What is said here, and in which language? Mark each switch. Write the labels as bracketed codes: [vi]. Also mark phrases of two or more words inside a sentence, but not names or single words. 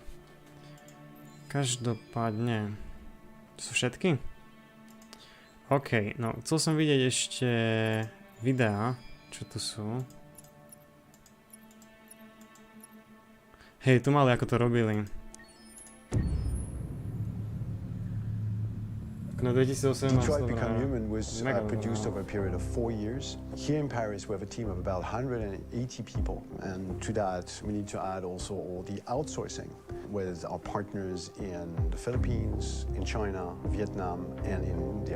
[sk] Každopádne... To sú všetky? OK, no chcel som vidieť ešte videá, čo tu sú. Hej, tu mali ako to robili. No, [en] Detroit Become Human was produced over a period of 4 years. Here in Paris, we have a team of about 180 people. And to that, we need to add also all the outsourcing with our partners in the Philippines, in China, Vietnam, and in India.